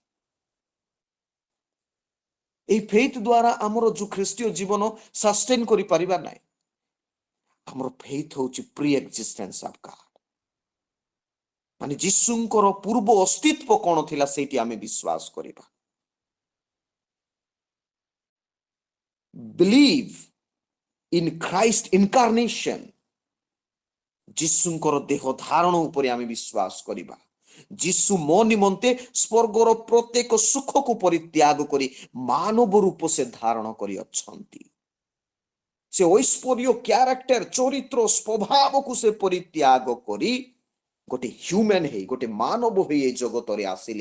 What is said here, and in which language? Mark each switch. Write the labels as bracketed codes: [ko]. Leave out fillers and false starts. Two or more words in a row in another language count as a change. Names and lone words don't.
[or] এই ଫେଥ୍ ଦ୍ୱାରା ଆମର ଯୋଉ ଖ୍ରୀଷ୍ଟୀୟ ଜୀବନ ସଷ୍ଟେନ୍ କରିପାରିବା ନାହିଁ। ଆମର ଫେଥ୍ ହଉଛି [en] pre-existence of God, [or] ମାନେ ଯୀଶୁଙ୍କର ପୂର୍ବ ଅସ୍ତିତ୍ୱ କଣ ଥିଲା ସେଇଠି ଆମେ ବିଶ୍ୱାସ କରିବା। [en] believe in Christ incarnation [or] ଯୀଶୁଙ୍କର ଦେହ ଧାରଣ ଉପରେ ଆମେ ବିଶ୍ୱାସ କରିବା। ଯୀଶୁ ମୋ ନିମନ୍ତେ ସ୍ୱର୍ଗର ପ୍ରତ୍ୟେକ ସୁଖକୁ ପରିତ୍ୟାଗ କରି ମାନବ ରୂପ ସେ ଧାରଣ କରିଅଛନ୍ତି। ସେ ଐଶ୍ୱର୍ଯ୍ୟ କ୍ୟାରେକ୍ଟର ଚରିତ୍ର ସ୍ୱଭାବକୁ ସେ ପରିତ୍ୟାଗ କରି ଗୋଟେ ହ୍ୟୁମାନ୍ ହେଇ ଗୋଟେ ମାନବ ହେଇ ଏ ଜଗତରେ ଆସିଲେ।